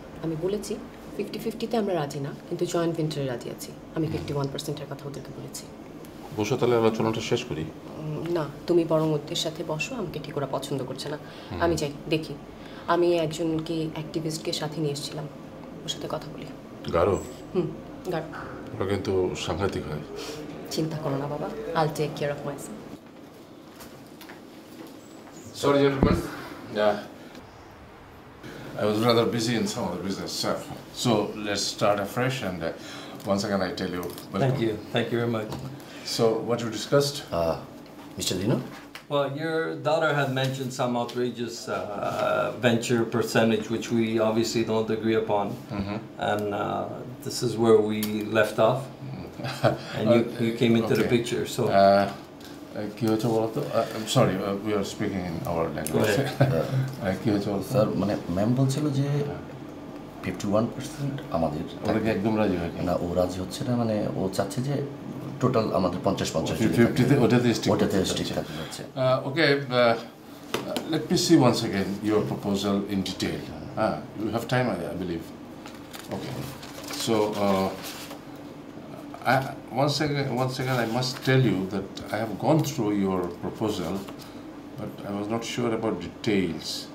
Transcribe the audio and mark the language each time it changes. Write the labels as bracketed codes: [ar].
[bn] আমি বলেছি 50-50-তে আমরা রাজি না, কিন্তু জয়েন্ট ভেঞ্চারে রাজি আছি। আমি 51%-এর কথা ওদেরকে বলেছি। বসো তাহলে আলোচনাটা শেষ করি। না, তুমি বরং ওদের সাথে বসো, আমাকে ঠিক ওরা পছন্দ করছে না। আমি যাই দেখি। আমি একজনকে অ্যাক্টিভিস্টকে সাথে নিয়ে এসেছিলাম, ওর সাথে কথা বলি। গারো? গাঢ়। ওরা কিন্তু সাংঘাতিক হয়। চিন্তা করো না বাবা, [en] I'll take care of myself. Sorry, gentlemen. Yeah. I was rather busy in some of the business stuff. So let's start afresh, and once again I tell you, welcome. Thank you very much. So what you discussed? Mr. Dino? Well, your daughter had mentioned some outrageous venture percentage, which we obviously don't agree upon, and this is where we left off, and you came into the picture, so... I'm sorry, we are speaking in our language. [bn] Sir মানে ma'am বলছিল যে 51% আমাদের। ওরা কি একদম রাজি হয় না, ও রাজি হচ্ছে না, মানে ও চাচ্ছে যে টোটাল আমাদের 50-50 ওটাতে স্টিক থাকতে যাচ্ছে। [en] Okay, let me see once again your proposal in detail. You have time, I believe. Okay, so once again, I must tell you that I have gone through your proposal, but I was not sure about details.